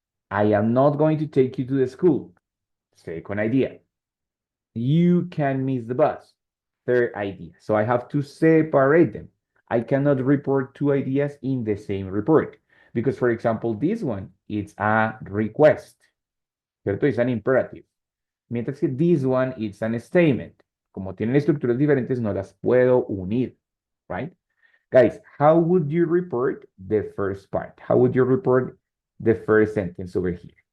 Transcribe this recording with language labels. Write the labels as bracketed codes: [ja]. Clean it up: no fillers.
[en] I am not going to take you to the school. Second idea. You can miss the bus. Third idea. So I have to separate them. I cannot report two ideas in the same report. Because, for example, this one, it's a request. ¿Cierto? It's an imperative. [es] Mientras que [en] this one, it's an statement. [es] Como tienen estructuras diferentes, no las puedo unir. [en] Right? Guys, how would you report the first part? How would you report the first sentence over here?